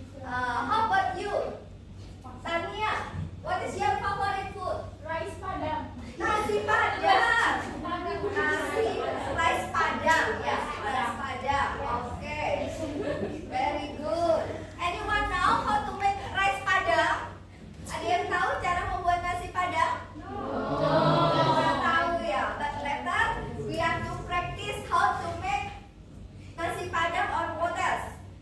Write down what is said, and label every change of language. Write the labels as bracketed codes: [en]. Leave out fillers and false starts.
[en] How about you? Tania, what is your favorite food? Rice padang. [id] Nasi padang. Rice padang. [en] Ya, rice padang. Okay. Very good. Anyone know how to make rice padang? [id] Ada yang tahu cara membuat nasi padang? Nggak tahu ya. [en] But later we have to practice how to make nasi padang or what else?